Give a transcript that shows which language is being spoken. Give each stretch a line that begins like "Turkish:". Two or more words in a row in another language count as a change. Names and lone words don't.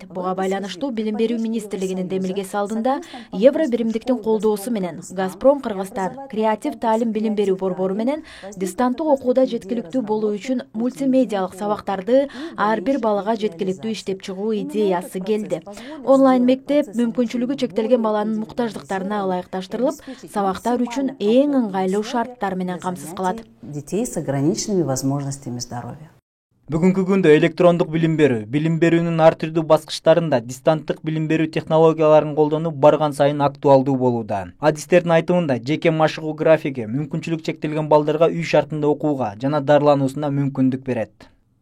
Kyrgyz: Буга байланыштуу Билим берүү министрлигинин демилгеси алдында Евро биримдиктин колдоосу менен Газпром Кыргызстан креатив таалим билим берүү борбору менен дистанттык окууда жеткиликтүү болуу үчүн мультимедиалык сабактарды ар бир балага жеткиликтүү иштеп чыгуу идеясы келди. Онлайн мектеп мүмкүнчүлүгү чектелген баланын муктаждыктарына ылайыкташтырылып, сабактар үчүн эң ыңгайлуу шарттар менен камсыз кылат.
Russian: Детей с ограниченными возможностями здоровья.
Kyrgyz: Бүгүнкү күндө электрондук билим берүүнүн ар түрдүү баскычтарында дистанттык билим берүү технологияларын колдонуу барган сайын актуалдуу болууда. Адистердин айтымында жеке машыгуу графиги мүмкүнчүлүк чектелген балдарга үй шартында окууга жана дарылануусуна мүмкүндүк берет.